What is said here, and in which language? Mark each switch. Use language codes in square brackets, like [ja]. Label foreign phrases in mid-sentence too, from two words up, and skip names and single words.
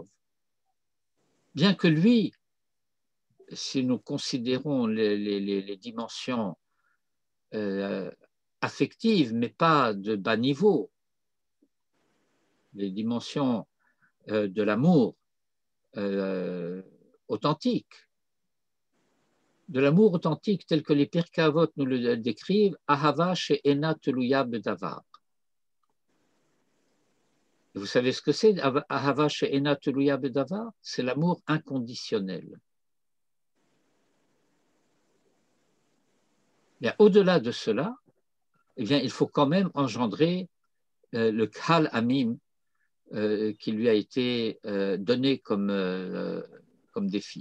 [fr] Bien que lui, si nous considérons les dimensions affectives, mais pas de bas niveau, les dimensions de l'amour authentique, tel que les Pirkei Avot nous le décrivent, [he] אהבה שאינה תלויה בדבר. [fr] Vous savez ce que c'est, [he] אהבה שאינה תלויה בדבר? [fr] C'est l'amour inconditionnel. Au-delà de cela, eh bien, il faut quand même engendrer le [he] קהל עמים [fr] qui lui a été donné comme défi.